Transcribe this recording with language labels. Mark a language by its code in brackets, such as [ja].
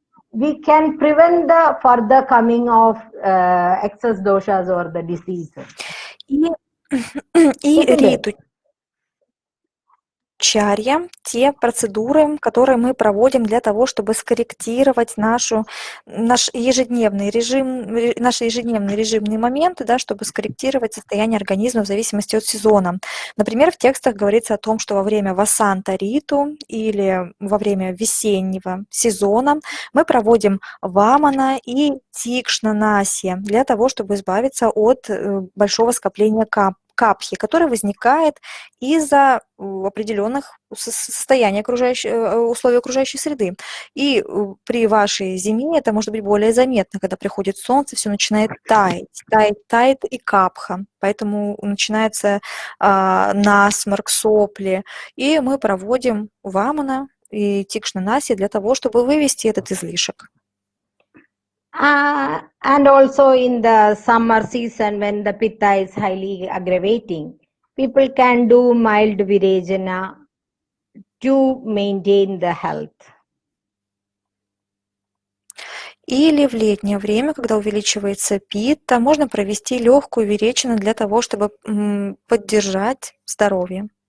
[en] We can prevent the further coming of excess doshas or the diseases. [ru] И риту чарья, те процедуры, которые мы проводим для того, чтобы скорректировать наш ежедневный режим, наши ежедневные режимные моменты, да, чтобы скорректировать состояние организма в зависимости от сезона. Например, в текстах говорится о том, что во время васанта риту или во время весеннего сезона мы проводим вамана и тикшна насья для того, чтобы избавиться от большого скопления капхи, которое возникает из-за определенных состояний условий окружающей среды. И при вашей зиме это может быть более заметно, когда приходит солнце, все начинает тает и капха, поэтому начинается насморк, сопли, и мы проводим вамана и тикшна насья для того, чтобы вывести этот излишек. [en] And also in the summer season when the pitta is highly aggravating, people can do mild virejana to maintain the health. [ru] Или в летнее время, когда увеличивается питта, можно провести легкую виречину для того, чтобы поддержать здоровье.